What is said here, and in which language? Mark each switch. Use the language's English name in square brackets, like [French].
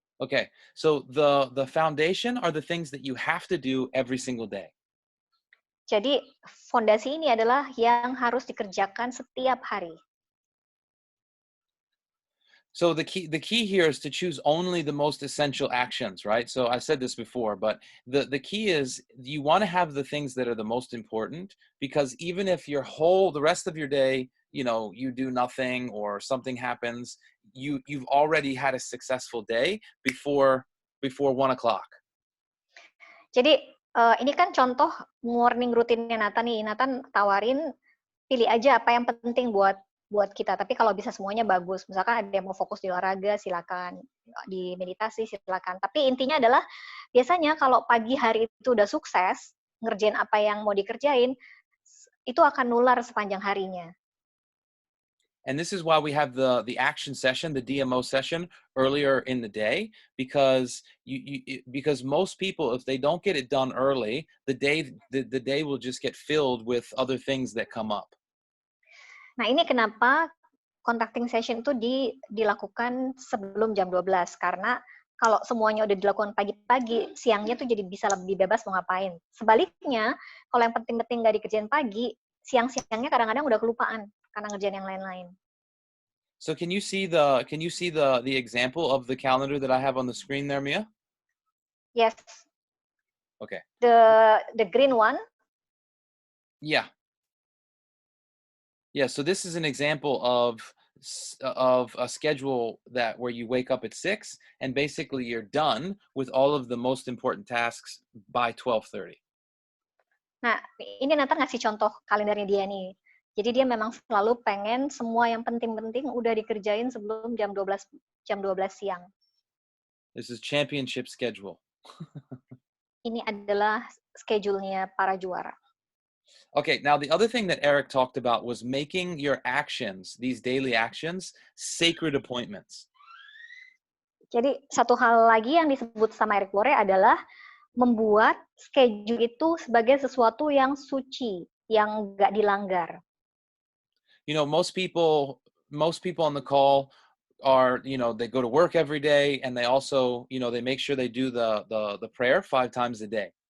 [English] Okay, so the foundation are the things that you have to do every single day. [Indonesian] Jadi fondasi ini adalah yang harus dikerjakan setiap hari. [English] So the key here is to choose only the most essential actions, right? So I said this before, but the key is you want to have the things that are the most important, because even if the rest of your day, you know, you do nothing or something happens, you've already had a successful day before 1 o'clock. [Indonesian] Jadi ini kan contoh morning rutinnya Nathan nih. Nathan tawarin pilih aja apa yang penting buat kita. Tapi kalau bisa semuanya bagus. Misalkan ada yang mau fokus di olahraga, silakan. Di meditasi, silakan. Tapi intinya adalah biasanya kalau pagi hari itu udah sukses, ngerjain apa yang mau dikerjain, itu akan nular sepanjang harinya. [English] And this is why we have the action session, the DMO session earlier in the day, because because most people, if they don't get it done early, the day will just get filled with other things that come up. [Indonesian] Nah, ini kenapa contacting session itu dilakukan sebelum jam 12, karena kalau semuanya udah dilakukan pagi-pagi, siangnya tuh jadi bisa lebih bebas mau ngapain. Sebaliknya, kalau yang penting-penting nggak dikerjain pagi, siang-siangnya kadang-kadang udah kelupaan karena ngerjain yang lain-lain. [English] So can you see the example of the calendar that I have on the screen there, Mia? Yes. Okay. The green one? Yeah. Yeah, so this is an example of a schedule where you wake up at 6 and basically you're done with all of the most important tasks by 12:30. [Indonesian] Nah, ini Nathan ngasih contoh kalendernya dia nih. Jadi dia memang selalu pengen semua yang penting-penting udah dikerjain sebelum jam 12 siang. [English] This is championship schedule. [Indonesian] Ini adalah schedule-nya para juara. [English] Okay, now the other thing that Eric talked about was making your actions, these daily actions, sacred appointments. [Indonesian] Jadi satu hal lagi yang disebut sama Eric Worre adalah membuat schedule itu sebagai sesuatu yang suci, yang nggak dilanggar. [English] You know, most people on the call are, you know, they go to work every day, and they also, you know, they make sure they do the prayer 5 times a day.